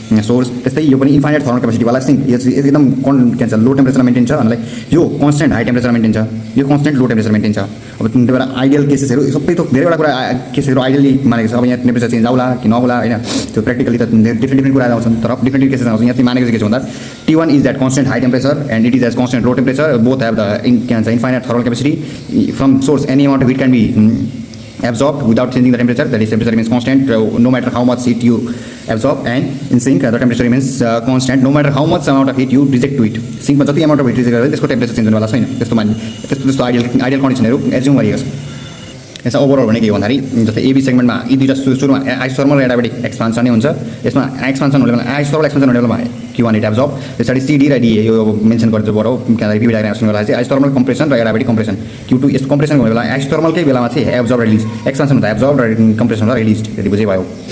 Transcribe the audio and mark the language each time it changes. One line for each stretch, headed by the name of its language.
Nepali: Source त्यस्तै यो पनि इन्फाइनाइट थर्मल क्यापेसिटीवाला सिङ्क एकदम के भन्छ लो टेम्परेचरमा मेन्टेन छ भन्नाले यो कन्स्टेन्ट हाई टेम्परेचर मेन्टेन छ यो कन्स्टेन्ट लो टेम्परेचर मेन्टेन छ अब त्यही भएर आइडियल केसेसहरू सबै त धेरैवटा कुरा केसहरू आइडियली मानेको छ अब यहाँ टेम्परेचर चेन्ज आउला कि नआउला होइन त्यो प्र्याक्टिकली त डिफ्रेन्ट कुरा आउँछन् तर डिफ्रेन्ट केसेस आउँछ यहाँ चाहिँ मानेको चाहिँ के छ भन्दा
English: T1 is at constant high temperature and it is at constant low temperature. Both have the infinite thermal capacity. From source, any amount of heat can be absorbed without changing the temperature. That is, temperature remains constant no matter how much heat you absorb. And in sink, the temperature remains constant no matter how much amount of heat you reject to it.
Nepali: Sink में जति amount of heat reject गरेर त्यसको temperature change हुनेवाला छैन. त्यस्तो ideal कन्डिसनहरू assume गरिएको छ. यसमा ओभरअल भने के हो भन्दाखेरि जस्तै AB सेगमेन्टमा यी दुईटा सुरुमा आइसोथर्मल र एडाबेटिक एक्सपान्सन नै हुन्छ यसमा एक्सपान्सन हुने बेला आइसोथर्मल एक्सपान्सन हुने बेलामा Q1 हिट एब्जर्ब त्यसपछि CD र DA यो मेन्सन गर्छु बरौ किनभने पिभी डायग्राम सुन्नुको लागि चाहिँ आइसोथर्मल कम्प्रेसन र एडाबेटिक कम्प्रेसन Q2 यस्तो कम्प्रेसन हुने बेला आइसोथर्मलकै बेलामा चाहिँ एब्जर्ब रिलिज एक्सपान्सन हुँदा एब्जर्ब र कम्प्रेसन हुँदा रिलिज त्यति बुझै भयो